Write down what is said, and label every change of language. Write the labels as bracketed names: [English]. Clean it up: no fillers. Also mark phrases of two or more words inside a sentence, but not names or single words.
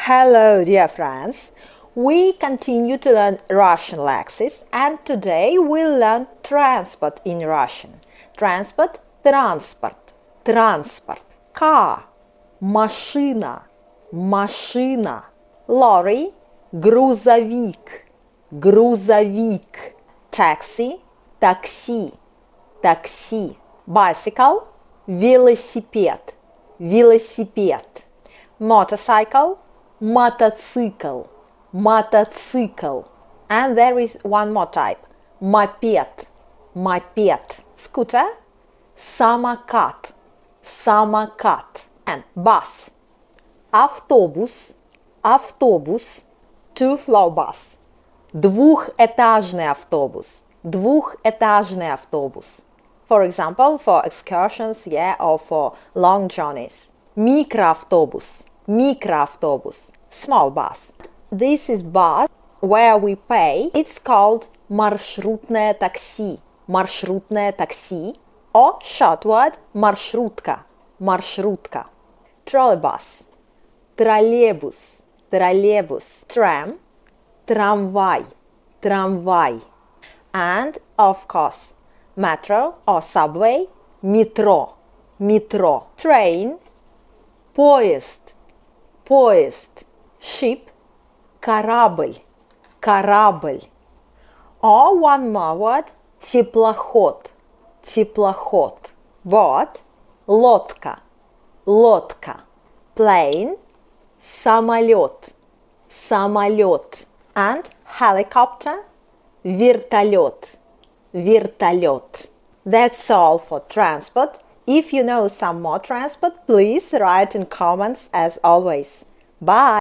[English] Hello, dear friends. We continue to learn Russian lexis, and today we'll learn transport in Russian. Transport – [Russian] транспорт, транспорт. Car – машина, машина. Lorry – грузовик, грузовик. Taxi – такси, такси. Bicycle – велосипед, велосипед. Motorcycle – мотоцикл, мотоцикл. [English] And there is one more type – [Russian] мопед, мопед. Scooter – самокат, самокат. [English] And bus – [Russian] автобус, автобус. [English] Two-floor bus – [Russian] двухэтажный автобус, двухэтажный автобус. [English] For example, for excursions, or for long journeys. [Russian] Микроавтобус, микроавтобус, [English] small bus. This is bus where we pay. It's called [Russian] маршрутное такси, маршрутное такси, [English] or short word [Russian] маршрутка, маршрутка. Trolleybus, троллейбус, троллейбус. Tram, трамвай, трамвай. [English] And of course, metro or subway, [Russian] метро, метро. Train, поезд, поезд. Ship, корабль, корабль. [English] Or one more word, [Russian] теплоход, теплоход. Boat, лодка, лодка. Plane, самолет, самолет. [English] And helicopter, [Russian] вертолет, вертолет. [English] That's all for transport. If you know some more transport, please write in comments as always. Bye!